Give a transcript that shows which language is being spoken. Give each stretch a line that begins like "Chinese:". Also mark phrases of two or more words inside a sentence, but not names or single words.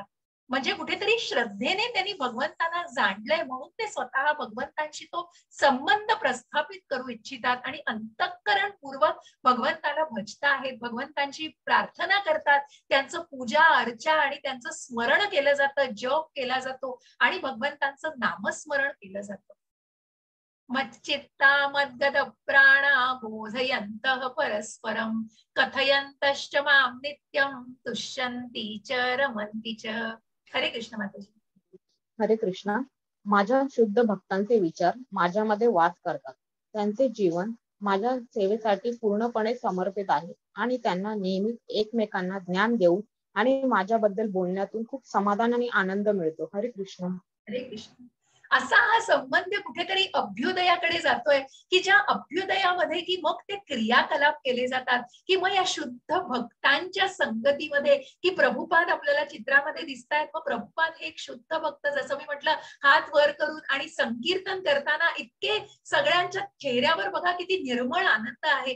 Marathi: म्हणजे कुठेतरी श्रद्धेने त्यांनी भगवंतांना जाणलंय म्हणून ते स्वतः भगवंतांशी तो संबंध प्रस्थापित करू इच्छितात आणि अंतःकरणपूर्वक भगवंताला भजत आहेत, भगवंतांची प्रार्थना करतात, त्यांचं पूजा अर्चा आणि त्यांचं स्मरण केलं जातं, जप केला जातो आणि भगवंतांचं नामस्मरण केलं जातं.
Sanskrit: मच्चित्ता मद्गद प्राणा बोधयन्तः परस्परं कथयन्तश्च मां नित्यं तुष्यन्ति च रमन्ति च.
Marathi: हरे कृष्ण माताजी. हरे कृष्णा. माझ्या शुद्ध भक्तांचे विचार माझ्यामध्ये वास करतात. त्यांचे जीवन माझ्या सेवेसाठी पूर्णपणे समर्पित आहे आणि त्यांना नेहमी एकमेकांना ज्ञान देऊन आणि माझ्याबद्दल बोलण्यातून खूप समाधान आणि आनंद मिळतो. हरे कृष्ण. हरे कृष्ण. असा हा संबंध कुठेतरी अभ्युदयाकडे जातोय, की ज्या अभ्युदयामध्ये की मग ते क्रियाकलाप केले जातात, की मग या शुद्ध भक्तांच्या संगतीमध्ये की प्रभुपाद आपल्याला चित्रामध्ये दिसत आहेत. मग प्रभुपाद हे एक शुद्ध भक्त, जसं मी म्हटलं, हात वर करून आणि संकीर्तन करताना इतके सगळ्यांच्या चेहऱ्यावर बघा किती निर्मळ आनंद आहे.